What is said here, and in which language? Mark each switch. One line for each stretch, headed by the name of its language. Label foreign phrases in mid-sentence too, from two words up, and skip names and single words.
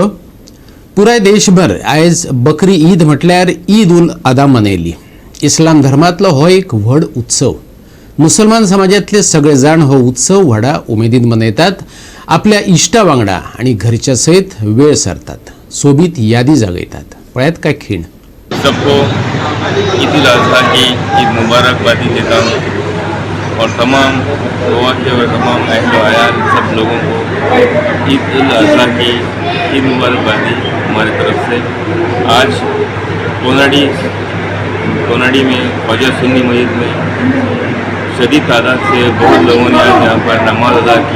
Konkani: पुराय देशभर आयज बकरी ईद म्हटल्यार ईद उल अदा मनयली. इस्लाम धर्मांतलो हो एक व्हड उत्सव. मुसलमान समाजांतले सगळे जाण हो उत्सव व्हडा उमेदीन मनयतात. आपल्या इश्टा वांगडा आणि घरच्या सयत वेळ सरतात. सोबीत यादी जगयतात. पळयात काय खीण.
Hindi: सबको ईद उल अज़हा की ईद मुबारकबादी देता हूँ और तमाम गोवा के और तमाम अहल आयाल सब लोगों को ईद उल अज़हा की ईद मुबारकबादी हमारी तरफ से। आज कोनाडी में ख्वाजा सुन्नी मस्जिद में शदीद तादाद से बहुत लोगों ने आज यहाँ पर नमाज अदा की।